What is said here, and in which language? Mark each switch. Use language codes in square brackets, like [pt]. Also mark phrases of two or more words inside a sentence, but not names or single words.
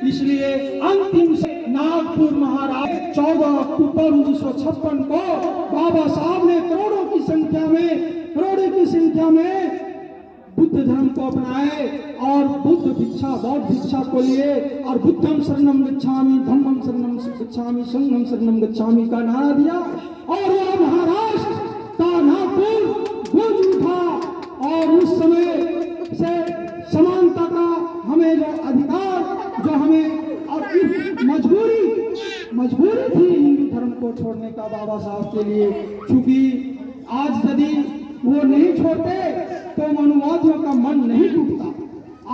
[hi] इसलिए अंतिम से नागपुर महाराज 14 अक्टूबर 1956 को बाबा साहब ने करोड़ों की संख्या में बुद्ध धर्म को अपनाए और बुद्ध भिक्षा, बौद्ध भिक्षा को लिए और [pi] बुद्धम शरणम गच्छामि, धम्मम शरणम गच्छामि, संघम शरणम गच्छामि [hi] का नारा दिया और वह महाराष्ट्र का नागपुर गूंज उठा। और उस समय से समानता का हमें जो अधिकार, जो हमें और मजबूरी थी हिंदू धर्म को छोड़ने का बाबा साहब के लिए, क्योंकि आज यदि वो नहीं छोड़ते तो मनुवादियों का मन नहीं टूटता।